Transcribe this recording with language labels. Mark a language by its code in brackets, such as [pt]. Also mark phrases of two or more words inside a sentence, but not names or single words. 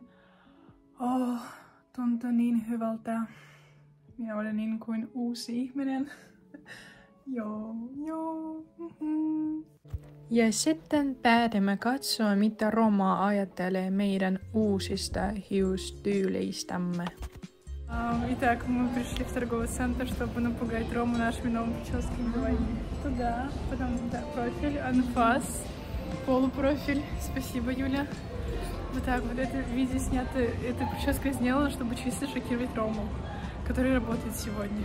[fi] Oh, tuntui niin hyvältä. Minä olen niin kuin uusi ihminen. Joo. Ja sitten päätimme katsoa, mitä Roma ajattelee meidän uusista hiustyyleistämme. [ru] Итак, мы пришли в торговый центр, чтобы напугать Рому нашими новыми прическами. Давай туда, потом туда профиль, анфас, полупрофиль. Спасибо, Юля. Вот так вот это видео снято, эта прическа сделана, чтобы чисто шокировать Рому, который работает сегодня.